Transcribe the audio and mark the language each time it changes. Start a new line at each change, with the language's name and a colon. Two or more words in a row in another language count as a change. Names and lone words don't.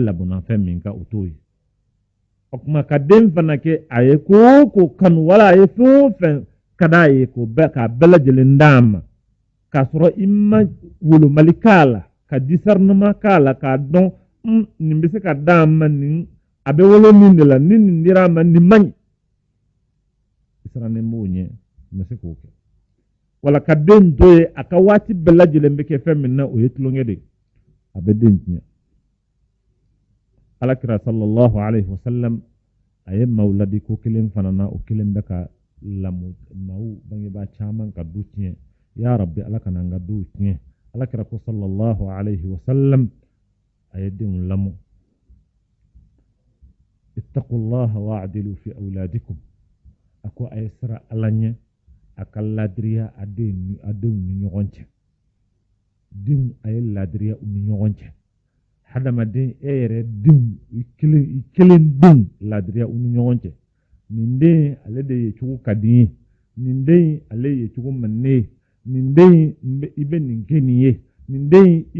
Bambara: labɔnna fɛn min ka o t'o ye o kuma ka den fana kɛ a ye ko o ko kanu wala a ye fɛn o fɛn ka d'a ye k'a bɛɛ lajɛlen d'a ma k'a sɔrɔ i ma wolomali k'a la ka discernement k'a la k'a dɔn nin bɛ se ka d'a ma nin a bɛ wolo min de la ni nin dira a ma nin man ɲi i sirannen b'o ɲɛ ma se k'o kɛ wala ka den to ye a ka waati bɛɛ lajɛlen bɛ kɛ fɛn min na o ye tulonkɛ de a bɛ den tiɲɛ alakira
Arabic: صلى الله عليه وسلم
Bambara: a ye maaw ladi ko kelen fana na o kelen bɛ ka lamɔ maaw bangebaa caman ka du tiɲɛ
Arabic: يا رب
Bambara: ala kana an ka duw tiɲɛ alakira ko
Arabic: صلى الله عليه وسلم
Bambara: a ye denw lamɔ
Arabic: اتقوا الله واعدلوا في أولادكم
Bambara: a ko a ye sira ala ɲɛ a ka ladiriya a denw ni ɲɔgɔn cɛ denw a ye ladiriya u ni ɲɔgɔn cɛ hadamaden e yɛrɛ denw i kelen denw ladiriya u ni ɲɔgɔn cɛ nin den ale de ye cogo ka di ye nin den ale ye cogo man ne ye nin den i bɛ nin kɛ nin ye nin den i